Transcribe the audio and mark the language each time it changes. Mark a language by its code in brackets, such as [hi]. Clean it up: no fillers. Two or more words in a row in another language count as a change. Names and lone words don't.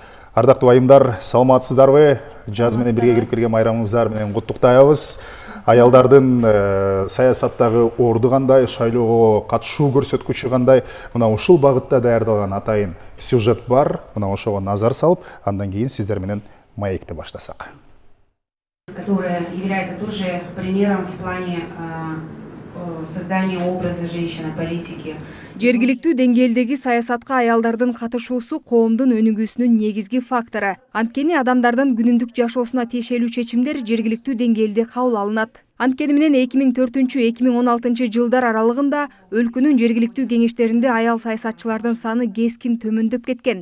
[ky] Ардактуу айымдар, саламатсыздарбы? Жаз менен бирге кирип келген майрамыңыздар менен куттуктайбыз. Аялдардын саясаттагы орду кандай, шайлоого катышуу көрсөткүчү кандай? Мына ушул багытта даярдалган атайын сюжет бар. Мына ошого назар салып, андан кийин сиздер менен маекти баштасак. [ru] Которая является тоже примером в плане создания образа женщины, политики. [ky] Жергиликтүү деңгээлдеги саясатка аялдардын катышуусу коомдун өнүгүүсүнүн негизги фактору. Анткени адамдардын күнүмдүк жашоосуна тиешелүү чечимдер жергиликтүү деңгээлде кабыл алынат. Анткени менен 2004-2016 жылдар аралыгында өлкөнүн жергиликтүү кеңештеринде аял саясатчылардын саны кескин төмөндөп кеткен.